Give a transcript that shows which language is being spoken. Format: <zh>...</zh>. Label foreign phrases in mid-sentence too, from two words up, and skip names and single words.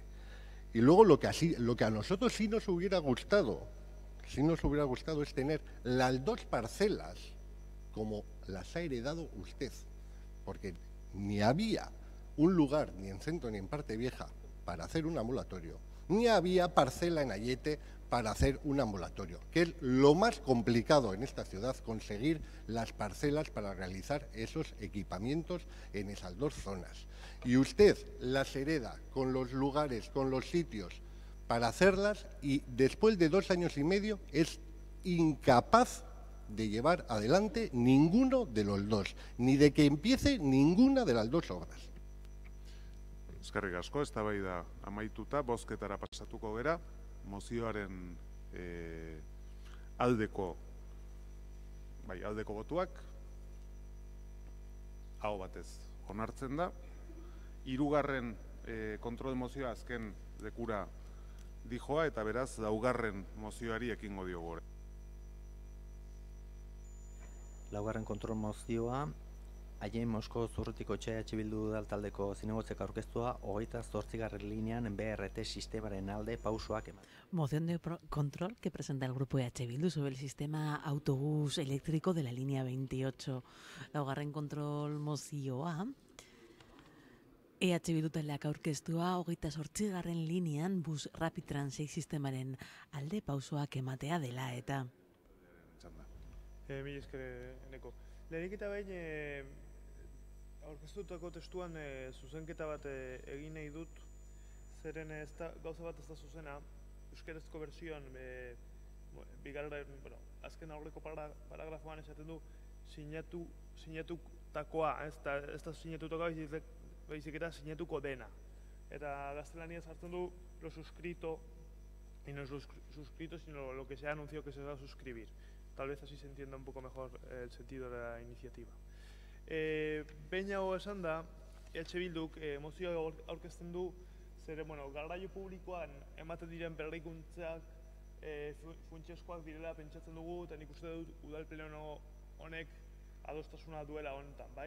<es>Y luego lo que a nosotros sí nos hubiera gustado es tener las dos parcelas como las ha heredado usted, porque ni había un lugar ni en centro ni en parte vieja para hacer un ambulatorio, ni había parcela en Aiete para hacer un ambulatorio, que es lo más complicado en esta ciudad, conseguir las parcelas para realizar esos equipamientos en esas dos zonas. Y usted las hereda con los lugares, con los sitios para hacerlas, y después de 2 años y medio es incapaz de llevar adelante ninguno de los dos, ni de que empiece ninguna de las dos obras.</es> <eu>Eskerrik asko, eztabaida amaituta, bozketara pasatuko gera, mozioaren aldeko botuak aho batez onartzen da. 3. kontrol mozioa azken lekura dijoa, eta beraz 4. mozioari ekingo diogu. 4. kontrol mozioa Haien Mosko Zurrutiko etxea Bildu taldeko zinegotzek aurkeztua 28. linean BRT sistemaren alde pausoak eman.</eu> <es>Moción de control que presenta el grupo EH Bildu sobre el sistema autobús eléctrico de la línea 28.</es> <eu>Laugarren kontrol mozioa. EH Bildu taldeak aurkeztua 28. linean bus Rapid Transit sistemaren alde pausoak ematea dela eta. Mila esker, Eneko. Lehenik eta behin aurkeztutako testuan zuzenketa bat egin nahi dut, zeren gauza bat ez da zuzena, euskerazko versioan azken aurreko paragrafoan esaten du sinatutakoa, ez da sinatutakoa baizik eta sinatuko dena. Eta gaztelaniaz hartzen du</eu> <es>lo suscrito, y no es lo suscrito, sino lo que se ha anunciado que se va a suscribir. Tal vez así se entienda un poco mejor el sentido de la iniciativa.</es> <eu>Behin hau esan da, EH Bilduk mozioa aurkezten du, zere, garraio publikoan ematen diren berrikuntzak funtsezkoak direla pentsatzen dugu, eta nik uste dut udal pleno honek adostasuna duela honetan, bai?</eu>